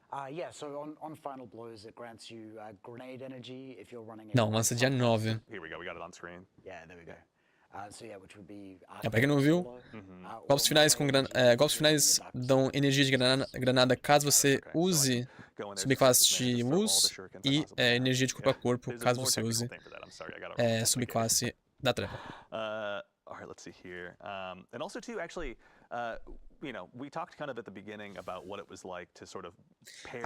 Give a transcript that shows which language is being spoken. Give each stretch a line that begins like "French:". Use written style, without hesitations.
English: Yeah, so on final blows, it grants you grenade energy if you're running.
Portuguese: Não, lança dia 9.
English: Here we go, we got it on screen. Yeah, there we go. So yeah, which would be.
Portuguese: Pra quem não viu, golpes finais dão energia de granada caso você use subclasse de luz e energia de corpo a corpo caso você use subclasse da treva.
English: Alright, let's see here. And also too, actually, you know, we talked kind of at the beginning about what it was like to sort of pair.